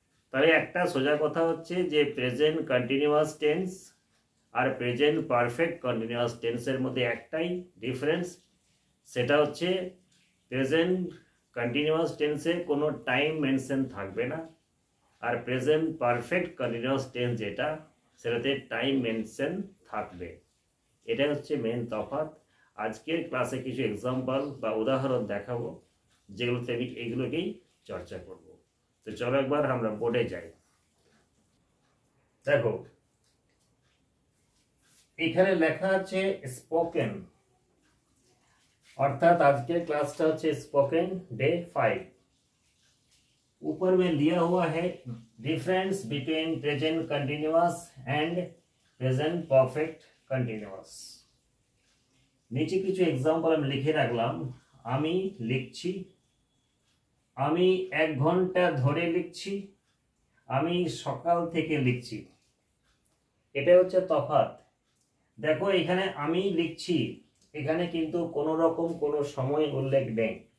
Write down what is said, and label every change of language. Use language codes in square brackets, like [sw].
[bn] তাহলে একটা সোজা কথা হচ্ছে যে প্রেজেন্ট কন্টিনিউয়াস টেন্স আর প্রেজেন্ট পারফেক্ট কন্টিনিউয়াস টেন্সের মধ্যে একটাই ডিফারেন্স, সেটা হচ্ছে প্রেজেন্ট কন্টিনিউয়াস টেন্সে কোনো টাইম মেনশন থাকবে না, আর প্রেজেন্ট পারফেক্ট কন্টিনিউয়াস টেন্স যেটা সেটাতে টাইম মেনশন থাকবে। এটা হচ্ছে মেন তফাৎ। আজকের ক্লাসে কিছু এক্সাম্পল বা উদাহরণ দেখাবো যেগুলোতে আমি এইগুলোকেই চর্চা করব। তো চলো একবার আমরা বোর্ডে যাই। দেখো এখানে লেখা আছে স্পোকেন, [hi] अर्थात आज के क्लास का स्पोकन डे 5। ऊपर में लिया हुआ है difference between present continuous and present perfect continuous. नीचे [bn] কিছু एग्जाम्पल আমি লিখে রাখলাম। আমি লিখছি, আমি 1 ঘন্টা ধরে লিখছি, আমি সকাল থেকে লিখছি। এটা হচ্ছে তফাৎ। দেখো এখানে আমি লিখছি, এখানে কিন্তু কোনো রকম কোনো সময় উল্লেখ নেই।